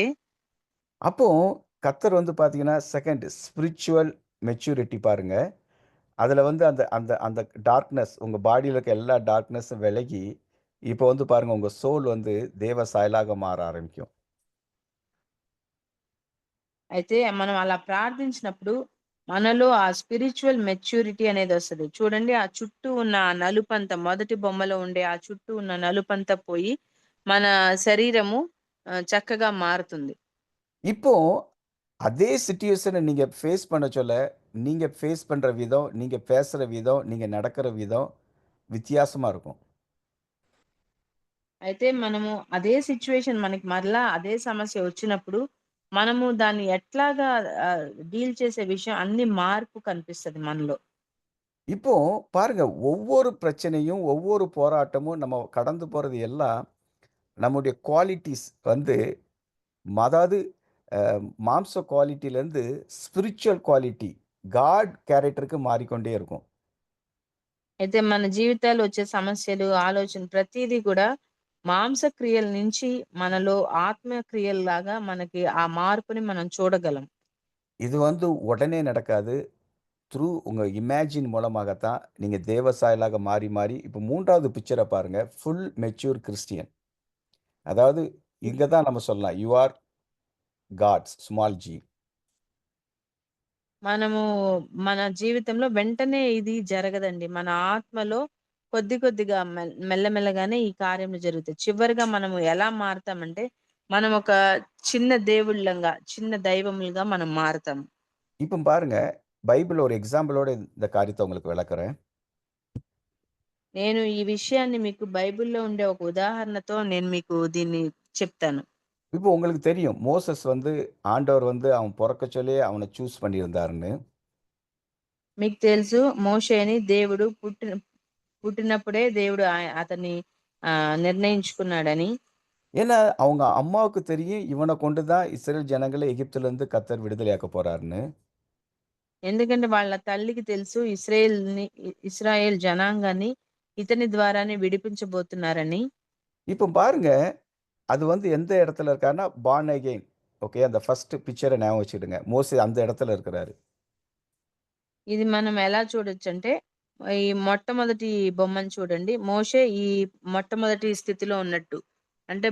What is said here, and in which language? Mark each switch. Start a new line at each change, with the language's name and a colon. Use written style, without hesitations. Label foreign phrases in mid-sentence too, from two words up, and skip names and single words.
Tamil: அப்போ கர்த்தர் வந்து பார்த்தீங்கன்னா,
English: second spiritual maturity
Tamil: பாருங்க. அதுல வந்து அந்த அந்த அந்த டார்க்னஸ் உங்க பாடியில இருக்க எல்லா டார்க்னஸும் விலகி, இப்போ வந்து பாருங்க உங்க சோல் வந்து தேவ சாயலாக மாற ஆரம்பிக்கும்.
Telugu: అయితే మనం అలా ప్రార్థించినప్పుడు మనలో ఆ
English: spiritual maturity
Telugu: అనేది వస్తది. చూడండి ఆ చుట్టూ ఉన్న ఆ నలుపంత మొదటి బొమ్మలో ఉండే ఆ చుట్టూ ఉన్న నలుపంతా పోయి, మన శరీరము చక్కగా మారుతుంది.
Tamil: இப்போ அதே சிட்யூவேஷன நீங்க ஃபேஸ் பண்ண சொல்ல, நீங்க ஃபேஸ் பண்ற விதம், நீங்க பேசுற விதம், நீங்க நடக்கிற விதம் வித்தியாசமா இருக்கும்.
Telugu: అయితే మనము అదే సిట్యుయేషన్ మనకి మరలా అదే సమస్య వచ్చినప్పుడు, మనము దాన్ని ఎట్లాగా డీల్ చేసే విషయం అన్ని మార్పు కనిపిస్తది మనలో.
Tamil: இப்போ பாருங்க, ஒவ்வொரு பிரச்சனையும், ஒவ்வொரு போராட்டமும் நம்ம கடந்து போறது எல்லாம் நம்முடைய குவாலிட்டீஸ் வந்து அதாவது மாம்ச குவாலிட்டிலேருந்து
English: spiritual quality, God characterக்கு
Tamil: மாறிக்கொண்டே இருக்கும்.
Telugu: అయితే మన జీవితాల్లో వచ్చే సమస్యలు, ఆలోచన ప్రతీదీ కూడా మాంసక్రియల నుంచి మనలో ఆత్మ క్రియల్లాగా మనకి ఆ మార్పుని మనం చూడగలం.
Tamil: இது வந்து உடனே நடக்காது. உங்க இமேஜின் மூலமாகத்தான் நீங்க தேவ சாயலாக மாறி, மாறி இப்போ 3வது பிக்சர பாருங்க.
English: Full mature Christian.
Tamil: அதாவது இங்க தான் நம்ம சொல்லலாம்.
English: You are God's small G.
Telugu: మనము మన జీవితంలో వెంటనే ఇది జరగదండి. మన ఆత్మలో కొద్ది కొద్దిగా మెల్లమెల్లగానే ఈ కార్యములు జరుగుతాయి. చివరిగా మనము ఎలా మారతామంటే, మనం ఒక చిన్న దేవుళ్ళంగా, చిన్న దైవములుగా మనం మారతాం.
Tamil: இப்போ பாருங்க, பைபிள் ஒரு எக்ஸாம்பிளோட இந்த காரியத்த உங்களுக்கு விளக்குறேன்.
Telugu: నేను ఈ విషయాన్ని మీకు బైబిల్‌లో ఉండే ఒక ఉదాహరణతో నేను మీకు దీన్ని చెప్తాను.
Tamil: இப்போ உங்களுக்கு தெரியும். மோசஸ் வந்து ஆண்டவர் வந்து அவன் பொறக்கச் சொல்லியே அவன சூஸ் பண்ணியிருந்தாருன்னு.
Telugu: మీకు తెలుసు మోషేని దేవుడు పుట్టినప్పుడే దేవుడు అతన్ని నిర్ణయించుకున్నాడని.
Tamil: ஏன்னா, அவங்க அம்மாவுக்கு தெரியும், இவன கொண்டு தான் இஸ்ரவேல் ஜனங்கள எகிப்திலிருந்து கர்த்தர் விடுதலையாக்கப் போறாருன்னு.
Telugu: ఎందుకంటే వాళ్ళ తల్లికి తెలుసు ఇశ్రాయేల్ జనాంగాన్ని ఇతని ద్వారానే విడిపించబోతున్నారని.
Tamil: இப்போ பாருங்க, அது வந்து எந்த இடத்துல இருக்காருன்னா,
English: born again.
Tamil: ஓகே. அந்த
English: first picture
Tamil: ஞாபகம் வச்சுக்கிடுங்க. மோசே அந்த இடத்துல இருக்கிறாரு.
Telugu: ఇది మనం ఎలా చూడొచ్చంటే, ఈ మొట్టమొదటి బొమ్మను చూడండి. మోషే ఈ మొట్టమొదటి స్థితిలో ఉన్నట్టు. అంటే